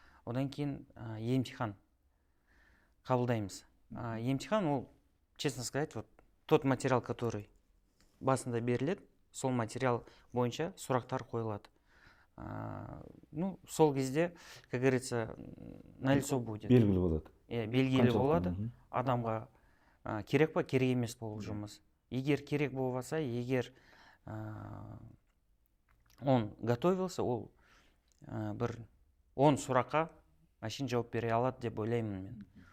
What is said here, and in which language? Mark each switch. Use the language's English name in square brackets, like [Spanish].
[Kazakh] Одан кейін емтихан қабылдаймыз. Емтихан, ол, [Russian] честно сказать, вот тот материал, который [Kazakh] басында беріледі, сол материал бойынша сұрақтар қойылады. [Russian] Ну, [Kazakh] сол кезде, [Russian] как говорится, на лицо будет. [Kazakh] Белгілі болады. Белгілі болады. Адамға керек па, керек емес бұл жұмыс. Егер керек болса, егер [Russian] он готовился, [Kazakh] ол бір 10 сұраққа машин жауап бере алады деп ойлаймын мен.